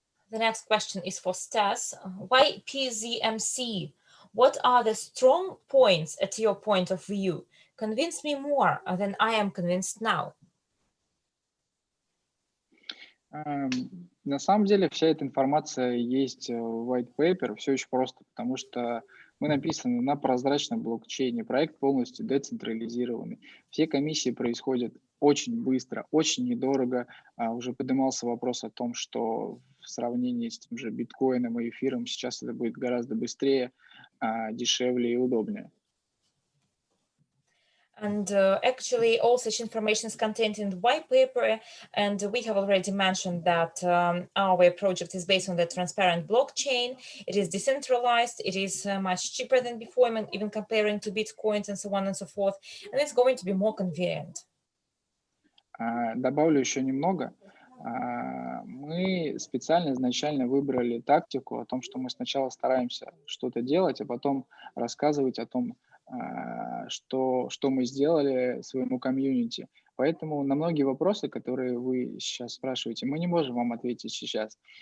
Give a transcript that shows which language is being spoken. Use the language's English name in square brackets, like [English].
[English] The next question is for Stas. Why Pzmc? What are the strong points at your point of view? Convince me more than I am convinced now. [Russian] На самом деле вся эта информация есть в white paper, все очень просто, потому что мы написаны на прозрачном блокчейне, проект полностью децентрализированный. Все комиссии происходят очень быстро, очень недорого. Уже поднимался вопрос о том, что в сравнении с тем же биткоином и эфиром сейчас это будет гораздо быстрее, дешевле и удобнее. [English] And actually, all such information is contained in the white paper. And we have already mentioned that our project is based on the transparent blockchain. It is decentralized. It is much cheaper than before, even comparing to Bitcoins and so on and so forth. And it's going to be more convenient. [Russian] Добавлю еще немного. Мы специально изначально выбрали тактику о том, что мы сначала стараемся что-то делать, а потом рассказывать о том, что мы сделали своему комьюнити. Поэтому на многие вопросы, которые вы сейчас спрашиваете, мы не можем вам ответить сейчас.